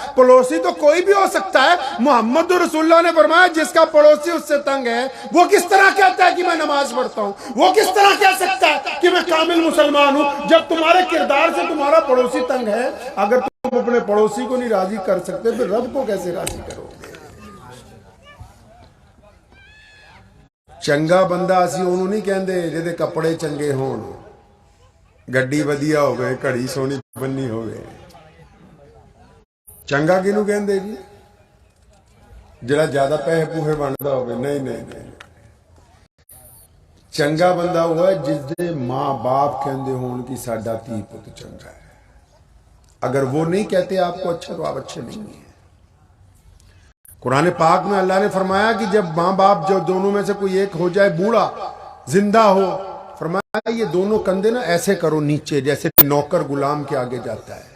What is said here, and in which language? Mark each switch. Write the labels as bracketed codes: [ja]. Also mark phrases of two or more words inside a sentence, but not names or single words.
[ur] پڑوسی تو کوئی بھی ہو سکتا ہے. محمد رسول اللہ نے فرمایا جس کا پڑوسی اس سے تنگ ہے, وہ کس طرح کہتا ہے کہ میں نماز پڑھتا ہوں؟ وہ کس طرح کہہ سکتا ہے کہ میں کامل مسلمان ہوں جب تمہارے کردار سے تمہارا پڑوسی تنگ ہے؟ اگر تم اپنے پڑوسی کو نہیں راضی کر سکتے پھر رب کو کیسے راضی کرو گے؟ [pa] چنگا بندہ اسی انہوں نہیں کہندے جہدے کپڑے چنگے ہون, گڈی ودیا ہوئے, گھڑی سونی بنی ہوئے. چنگا کینوں کہندے جی؟ جڑا زیادہ پیسے پوہے بندا ہوئے. نہیں نہیں نہیں, چنگا بندہ ہوا ہے جس دے ماں باپ کہندے ہون کہ ساڈا تی پت چنگا ہے. [ur] اگر وہ نہیں کہتے آپ کو اچھا تو آپ اچھے نہیں ہیں. قرآن پاک میں اللہ نے فرمایا کہ جب ماں باپ جو دونوں میں سے کوئی ایک ہو جائے بوڑھا زندہ ہو, فرمایا یہ دونوں کندھے نا ایسے کرو نیچے جیسے نوکر غلام کے آگے جاتا ہے.